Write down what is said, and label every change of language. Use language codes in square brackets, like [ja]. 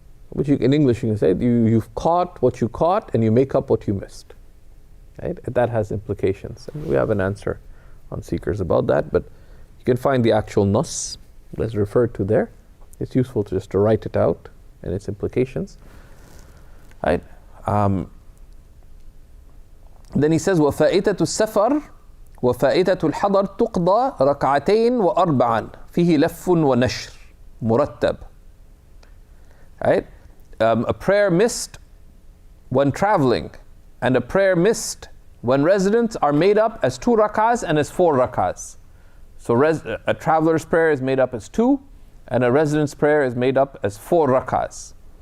[en] Which in English you can say, you've caught what you caught and you make up what you missed, right? And that has implications, and we have an answer on seekers about that, but you can find the actual nas that's referred to there. It's useful to just to write it out and its implications, right? Then he says, [ar] وَفَائِتَةُ السَّفَرِ وَفَائِتَةُ الْحَضَرِ تُقْضَى رَكْعَتَيْن وَأَرْبَعًا فِيهِ لَفٌّ وَنَشْرٌ مُرَتَّبٌ. [en] Right? A prayer missed when traveling, and a prayer missed when residents are made up as 2 rak'ahs and as 4 rak'ahs. So a traveler's prayer is made up as 2, and a resident's prayer is made up as 4 rak'ahs.